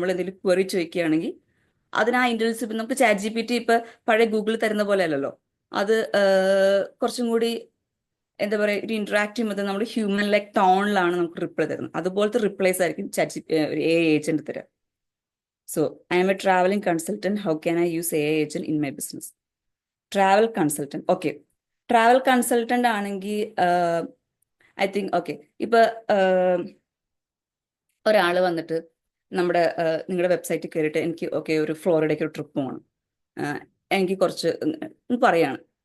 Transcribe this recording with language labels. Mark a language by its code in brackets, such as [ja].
[ml] നമ്മൾ എന്തെങ്കിലും ക്വറി ചോദിക്കുകയാണെങ്കിൽ അതിന് ആ ഇന്റലിജൻസ്, ഇപ്പം നമുക്ക് ChatGPT ഇപ്പൊ പഴയ ഗൂഗിൾ തരുന്ന പോലെ അല്ലല്ലോ. അത് കുറച്ചും കൂടി എന്താ പറയുക, ഒരു ഇന്ററാക്റ്റീവ് മെത്തേഡ്, നമ്മുടെ ഹ്യൂമൻ ലൈക്ക് ടോണിലാണ് നമുക്ക് റിപ്ലൈ തരുന്നത്. അതുപോലത്തെ റിപ്ലൈസ് ആയിരിക്കും ഒരു AI ഏജന്റ് തരിക. [en] So, I am a traveling consultant. How can I use AI agent in my business? Travel consultant. Okay. [ml] Travel consultant ആണെങ്കിൽ [en] I think [ml] ഓക്കെ, ഇപ്പൊ ഒരാൾ വന്നിട്ട് നിങ്ങളുടെ വെബ്സൈറ്റിൽ കയറിയിട്ട് എനിക്ക് ഓക്കെ ഒരു ഫ്ലോറിഡയ്ക്ക് ഒരു ട്രിപ്പ് പോകണം, എനിക്ക് കുറച്ച് പറയാണ്.